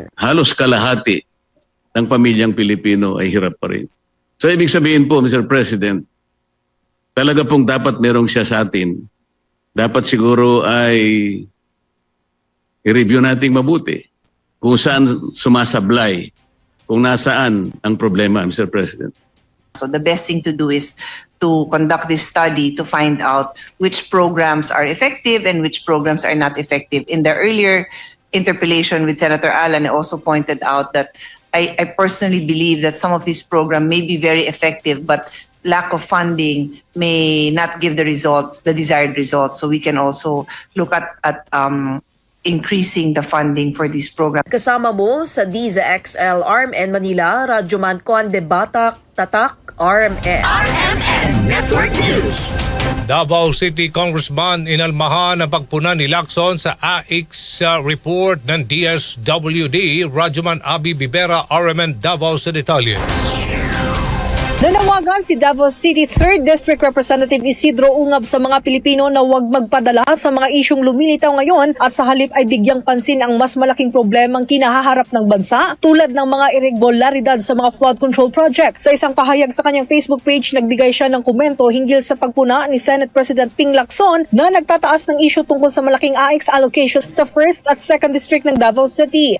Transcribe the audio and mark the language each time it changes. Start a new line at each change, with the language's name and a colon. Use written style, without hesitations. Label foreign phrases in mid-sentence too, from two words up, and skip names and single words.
Filipino: Halos kalahati ng pamilyang Pilipino ay hirap pa rin. So ibig sabihin po, Mr. President, talaga pong dapat merong siya sa atin. Dapat siguro ay i-review nating mabuti kung saan sumasablay, kung nasaan ang problema, Mr. President.
English: So the best thing to do is to conduct this study to find out which programs are effective and which programs are not effective. In the earlier interpellation with Senator Alan, I also pointed out that I personally believe that some of these programs may be very effective, but lack of funding may not give the results, the desired results. So we can also look at increasing the funding for these programs.
Filipino: Kasama mo sa DIZA XL RMN Manila, Rajuman Conde Batak, Tatak, RMN. RMN Network News. Davao City Congressman inalmahan ang pagpuna ni Lacson sa AIX report ng DSWD. Rajuman Abi Bibera, RMN Davao sa detalye. Nanawagan si Davao City 3rd District Representative Isidro Ungab sa mga Pilipino na huwag magpadala sa mga isyong lumilitaw ngayon at sa halip ay bigyang pansin ang mas malaking problemang kinahaharap ng bansa tulad ng mga irregularidad sa mga
English: flood control project.
Filipino: Sa isang pahayag sa kanyang Facebook page, nagbigay siya ng komento hinggil sa pagpuna ni Senate President Ping Lacson na nagtataas ng isyu tungkol sa malaking AIX allocation sa 1st at 2nd District ng Davao City.